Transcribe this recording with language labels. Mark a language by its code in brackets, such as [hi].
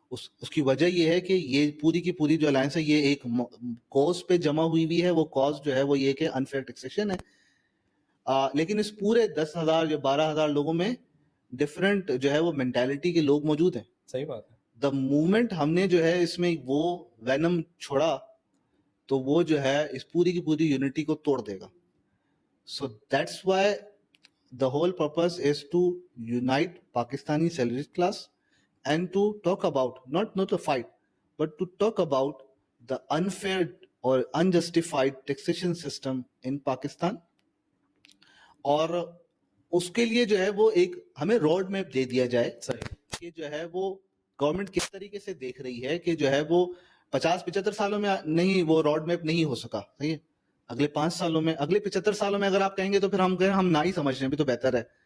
[hi] उसकी वजह ये है कि ये पूरी की पूरी जो अलायंस है ये एक कॉज पे जमा हुई है. वो कॉज जो है वो ये कि अनफेयर टैक्सेशन है. लेकिन इस पूरे 10,000 या 12,000 लोगों में डिफरेंट जो है वो मेंटालिटी के लोग मौजूद हैं. सही बात है. द मूवमेंट हमने जो है इसमें वो वेनम छोड़ा तो वो जो है इस पूरी की पूरी यूनिटी को तोड़ देगा. [en] So that's why the whole purpose is to unite Pakistani salaried class and to talk about not a fight, but to talk about the unfair or unjustified taxation system in Pakistan. [hi] और उसके लिए जो है वो एक हमें road map दे दिया जाए कि जो है वो गवर्नमेंट किस तरीके से देख रही है कि जो है वो 50-75 सालों में नहीं वो रोड मैप नहीं हो सका. सही है, अगले 5 सालों में, अगले 75 सालों में अगर आप कहेंगे तो फिर हम कहें हम ना ही समझ रहे हैं भी तो बेहतर है.